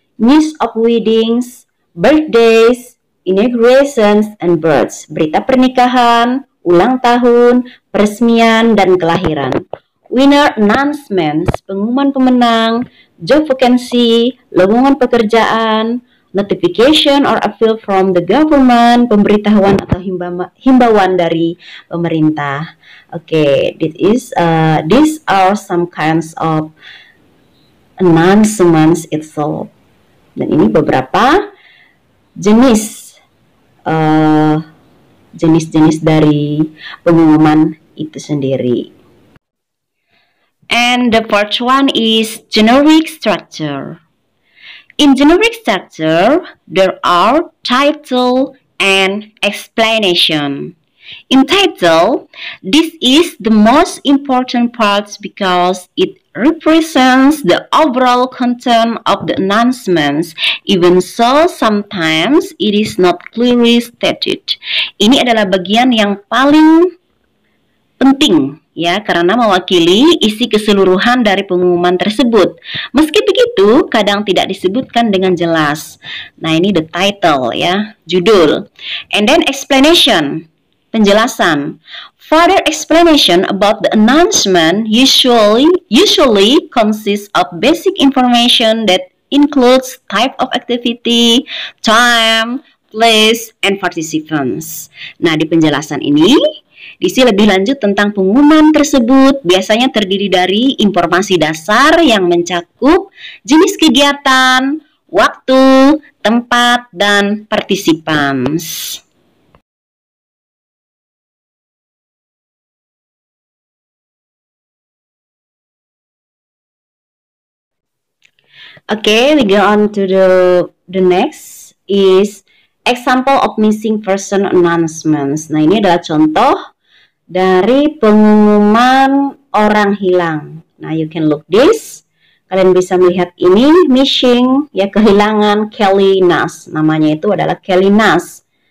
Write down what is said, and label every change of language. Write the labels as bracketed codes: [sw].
[en] News of weddings, birthdays, inaugurations, and births. [id] Berita pernikahan, ulang tahun, peresmian, dan kelahiran. [en] Winner announcements, [id] pengumuman pemenang, [en] job vacancy, [id] lowongan pekerjaan, [en] notification or appeal from the government, [id] pemberitahuan atau himbauan dari pemerintah. [en] Okay, these are some kinds of announcements itself. [id] Dan ini beberapa jenis dari pengumuman itu sendiri. [en] And the fourth one is generic structure. In generic structure, there are title and explanation. In title, this is the most important part because it represents the overall content of the announcements. Even so, sometimes it is not clearly stated. [id] Ini adalah bagian yang paling penting, ya, karena mewakili isi keseluruhan dari pengumuman tersebut. Meski begitu, kadang tidak disebutkan dengan jelas. Nah, ini [en] the title, [id] ya, judul. [en] And then explanation. [id] penjelasan. [en] Further explanation about the announcement usually consists of basic information that includes type of activity, time, place, and participants. [id] Nah, di penjelasan ini diisi lebih lanjut tentang pengumuman tersebut. Biasanya terdiri dari informasi dasar yang mencakup jenis kegiatan, waktu, tempat, dan participants. [en] Okay, we go on to the next is example of missing person announcements. [id] Nah, ini adalah contoh dari pengumuman orang hilang. Nah, [en] you can look this. [id] Kalian bisa melihat ini missing, ya, kehilangan Kelly Nash. Namanya itu adalah Kelly Nash.